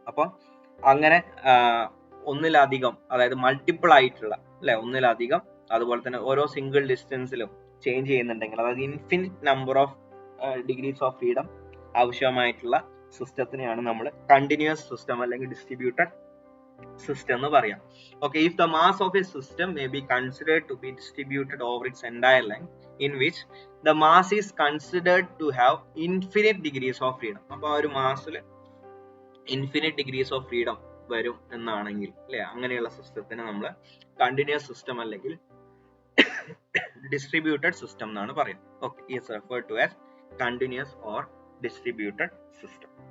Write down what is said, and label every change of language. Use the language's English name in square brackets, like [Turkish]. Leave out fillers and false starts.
[Malayalam] അപ്പൊ അങ്ങനെ ഒന്നിലധികം, അതായത് മൾട്ടിപ്പിൾ ആയിട്ടുള്ള അല്ലെ, ഒന്നിലധികം, അതുപോലെ തന്നെ ഓരോ സിംഗിൾ ഡിസ്റ്റൻസിലും ചേഞ്ച് ചെയ്യുന്നുണ്ടെങ്കിൽ, അതായത് infinite number of degrees of freedom ആവശ്യമായിട്ടുള്ള സിസ്റ്റത്തിനെയാണ് നമ്മൾ കണ്ടിന്യൂസ് സിസ്റ്റം അല്ലെങ്കിൽ ഡിസ്ട്രിബ്യൂട്ടഡ് system എന്ന് പറയാം. [English] Okay, if the mass of a system may be considered to be distributed over its entire length, in which the mass is considered to have infinite degrees of freedom. [Malayalam] അപ്പോൾ ആ ഒരു മാസിൽ infinite degrees of freedom വരും എന്നാണെങ്കിൽ അല്ലെ, അങ്ങനെയുള്ള സിസ്റ്റത്തിന് നമ്മൾ continuous system അല്ലെങ്കിൽ ഡിസ്ട്രിബ്യൂട്ടഡ് സിസ്റ്റം എന്നാണ് പറയുന്നത്. [English] Okay, is referred to as continuous or distributed system.